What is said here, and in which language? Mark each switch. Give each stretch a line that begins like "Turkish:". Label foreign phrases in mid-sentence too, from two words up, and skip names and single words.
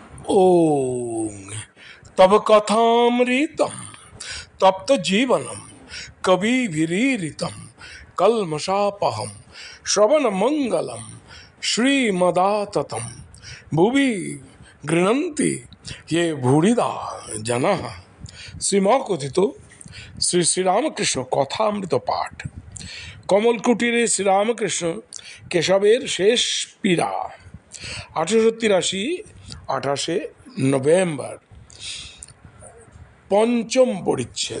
Sanskrit: ओम तब कथामृतम तप्त जीवनम कविभिरीरितम कल्मषापहम श्रवण मंगलम श्रीमदाततम भुवि गृह्णन्ति ये भूरिदा जनाः।
Bangla: শ্রীমকথিত শ্রী শ্রীরামকৃষ্ণ কথামৃত পাঠ। কমলকুটিরে শ্রীরামকৃষ্ণ কেশবের শেষ পীড়া 1883 28 নভেম্বর। পঞ্চম পরিচ্ছেদ।